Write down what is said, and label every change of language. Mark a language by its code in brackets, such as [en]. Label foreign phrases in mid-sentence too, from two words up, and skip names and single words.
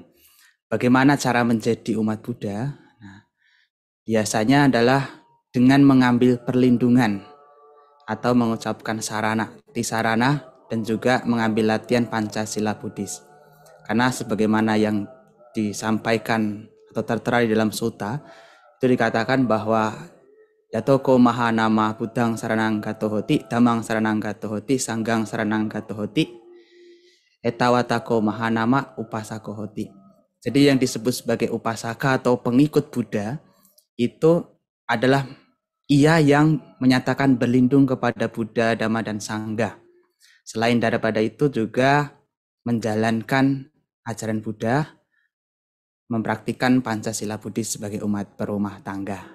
[id] Bagaimana cara menjadi umat Buddha? Nah, biasanya adalah dengan mengambil perlindungan atau mengucapkan sarana, tisarana, dan juga mengambil latihan Pancasila Buddhis. Karena sebagaimana yang disampaikan atau tertera di dalam sutta itu dikatakan bahwa [pi] Yatoko Mahanama Buddhang Saranang Gatohoti, Dhammang Saranang Gatohoti, Sanggang Saranang Gatohoti, Etawatako Mahanama Upasakohoti. [id] Jadi yang disebut sebagai upasaka atau pengikut Buddha itu adalah ia yang menyatakan berlindung kepada Buddha, Dhamma, dan Sangha. Selain daripada itu juga menjalankan ajaran Buddha, mempraktikkan Pancasila Buddhis sebagai umat berumah tangga.